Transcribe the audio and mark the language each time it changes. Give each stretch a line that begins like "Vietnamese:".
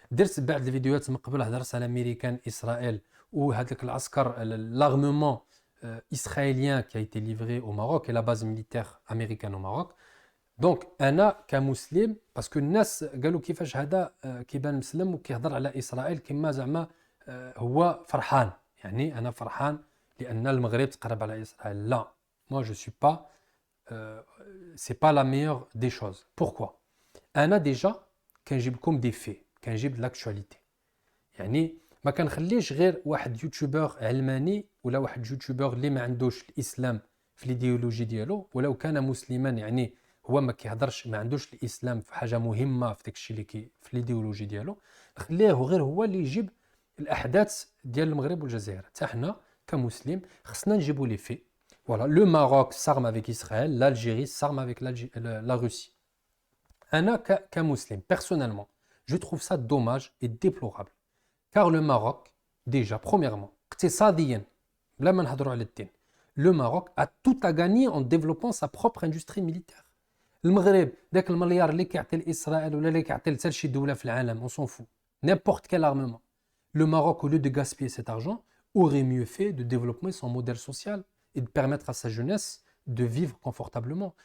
Arabic: درت بعض الفيديوهات من قبل هضرت على امريكان اسرائيل وهذاك العسكر
French: l'armement israélien qui a été livré au Maroc et la base militaire américaine au Maroc.
Arabic: دونك انا كمسلم باسكو الناس قالوا كيفاش هذا كيبان مسلم وكيهضر على اسرائيل كما زعما هو فرحان، يعني انا فرحان لان المغرب تقرب على اسرائيل.
French: لا، moi je suis pas c'est pas la meilleure des choses.
Arabic: Pourquoi؟ انا ديجا كنجيب لكم دي في، كنجيب لاكtualité، يعني ما كنخليش غير واحد يوتيوبر علماني ولا واحد يوتيوبر اللي ما عندوش الاسلام في الايديولوجي ديالو ولو كان مسلما، يعني هو ما كيهضرش ما عندوش الاسلام في حاجه مهمه في داكشي اللي في الايديولوجي ديالو، نخليه غير هو اللي يجيب الاحداث ديال المغرب والجزائر. حتى حنا كمسلم خصنا نجيبوا لي في.
French: Voilà, le Maroc s'arme avec Israël, l'Algérie s'arme avec la Russie.
Arabic: Anna Kamouslim,
French: personnellement, je trouve ça dommage et déplorable. Car le Maroc, déjà, premièrement, le Maroc a tout à gagner en développant sa propre industrie militaire.
Arabic: المغرب داك المليار اللي كيعطي لإسرائيل ولا اللي كيعطي لحتى شي دولة في العالم,
French: on s'en fout. N'importe quel armement. Le Maroc, au lieu de gaspiller cet argent, aurait mieux fait de développer son modèle social et de permettre à sa jeunesse de vivre confortablement.